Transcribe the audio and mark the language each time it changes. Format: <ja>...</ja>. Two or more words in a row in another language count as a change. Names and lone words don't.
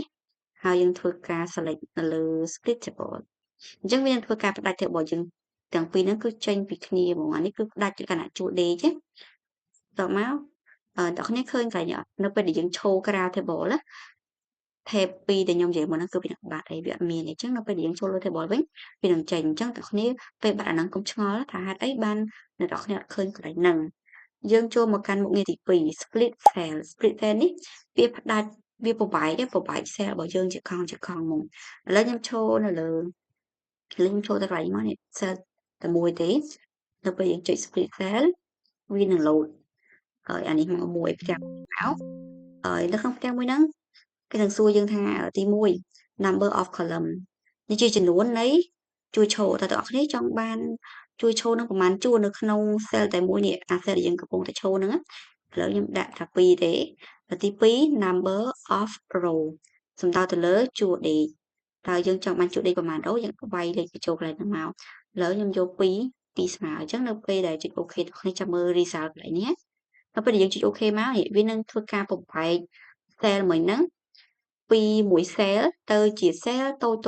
<km>2 ហើយយើងធ្វើការ select នៅលើ</km> <en>split table</en> <km>អញ្ចឹងវានឹងធ្វើការផ្ដាច់ table យើងទាំងពីរហ្នឹងគឺចេញពីគ្នាហ្មងអានេះគឺផ្ដាច់គណៈជួរដេកតមកអ្នកគ្នាឃើញកន្លែងអត់នៅពេលដែលយើងឈរក្រៅ table ណា tab 2ដែលខ្ញុំនិយាយមុនហ្នឹងគឺវានឹងបាត់អីវាអត់មានអញ្ចឹងនៅពេលដែលយើងចូលលើ table វិញវានឹងចេញអញ្ចឹងអ្នកគ្នាពេលបាត់អាហ្នឹងកុំឆ្ងល់ថាហេតុអីបានអ្នកគ្នាអត់ឃើញកន្លែងហ្នឹងយើងចូលមកកាន់មុខងារទី2</km> <en>split cell split cell</en> <km>នេះវាផ្ដាច់វាប្របែក cell របស់យើងជាកង់មកឥឡូវ ខ្ញុំឈរនៅលើខ្ញុំចូលទៅកន្លែងមកនេះ cell តែមួយទេនៅពេលយើងចុច</km> <en>split cell</en> <km>វានឹង load ហើយអានេះមកមួយផ្ទាំងមកហើយនៅក្នុងផ្ទាំងមួយហ្នឹងគេនឹងសួរយើងថាទី1</km> <en>number of column</en> <km>នេះជាចំនួននៃជួរឈរតើអ្នកនរគ្នាចង់បានជួរឈរនឹងប្រហែលជួរនៅក្នុង cell តែមួយនេះអា cell ដែលយើងកំពុងតែឈរហ្នឹងឥឡូវខ្ញុំដាក់ថា2ទេទី2</km> <en>number of row</en> <km>សំដៅទៅលើជួរដេកតើយើងចង់បានជួរដេកប្រហែល row យើងវាយលេខបញ្ចូលកន្លែងហ្នឹងមកឥឡូវខ្ញុំយក2ស្មើអញ្ចឹងនៅពេលដែលចុច OK អ្នកនរគ្នាចាំមើល result កន្លែងនេះនៅពេលដែលយើងចុច OK មកវានឹងធ្វើការបំបែក cell មួយហ្នឹងពីមួយ cell ទៅជា cell តូច</km>